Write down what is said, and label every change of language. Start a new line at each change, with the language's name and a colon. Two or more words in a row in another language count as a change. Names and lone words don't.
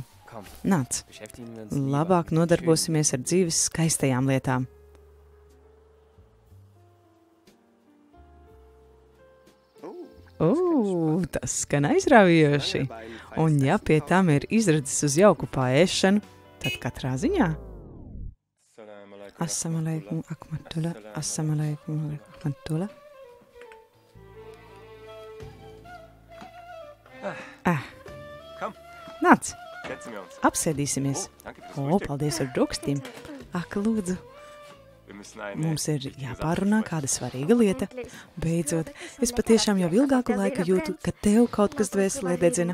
Latvian: Nāc, labāk nodarbosimies ar dzīves skaistajām lietām. Tas skan aizraujoši. Un ja pie tam ir izredzes uz jauku paēšanu, tad katrā ziņā.
Arabic: السلام عليكم ورحمة الله، السلام عليكم ورحمة الله.
Latvian: Nāc, apsēdīsimies. Paldies ar brokastīm. Ak, lūdzu. Mums ir jāpārunā kāda svarīga lieta. Beidzot, es patiešām jau ilgāku laiku jūtu, ka tev kaut kas dvēselē dedzina.